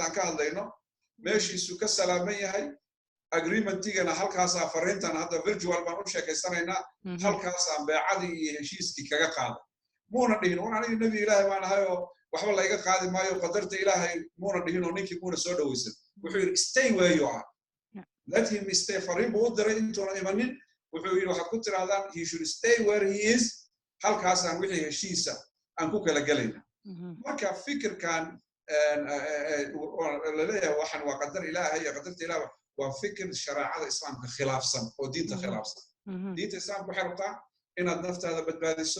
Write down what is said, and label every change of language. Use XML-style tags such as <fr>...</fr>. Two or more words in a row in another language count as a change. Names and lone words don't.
<so>aan ka hadlayno meeshiisu ka salaaman yahay agreement-tigana halkaas fariintan hadda virtual baan u sheekaysanaynaa halkaas aan beecadii iyo heshiiskii kaga qaaday muuna dhihin waan aniga nabi ilaahay baan ahay oo waxba la iga qaadi maayo qadarta ilaahay muuna dhihin oo ninkii muuna soo dhawaysan wuxuu yiri</so> <en>stay where you are let him stay</en> <so>fariin buu u diray intuuna imanin wuxuu yiri waxaad ku tirahdaan</so> <en>he should stay where he is</en> <so>halkaas aan wixii heshiisa aan ku kala galayna marka fikirkan la leeyahay waxan waa qadar ilaahay iyo qadarta ilaahay waa fikir shariicada islaamka khilaafsan oo diinta khilaafsan diinta islaamka waxay rabtaa inaad naftaada badbaadiso</so>